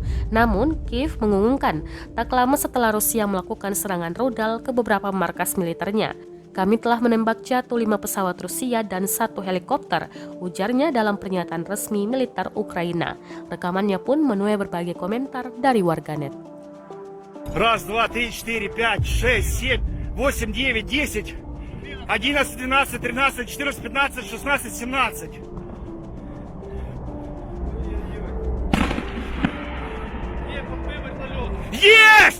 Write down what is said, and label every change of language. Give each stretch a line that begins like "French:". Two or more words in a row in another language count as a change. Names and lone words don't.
Indonesian: Namun, Kiev mengumumkan tak lama setelah Rusia melakukan serangan rudal ke beberapa markas militernya. Kami telah menembak jatuh 5 pesawat Rusia dan 1 helikopter, ujarnya dalam pernyataan resmi militer Ukraina. Rekamannya pun menuai berbagai komentar dari warganet.
Russian: Раз, два, три, четыре, пять, шесть, семь, восемь, девять, 10, 11, 12, 13, 14, 15, 16, 17. Есть!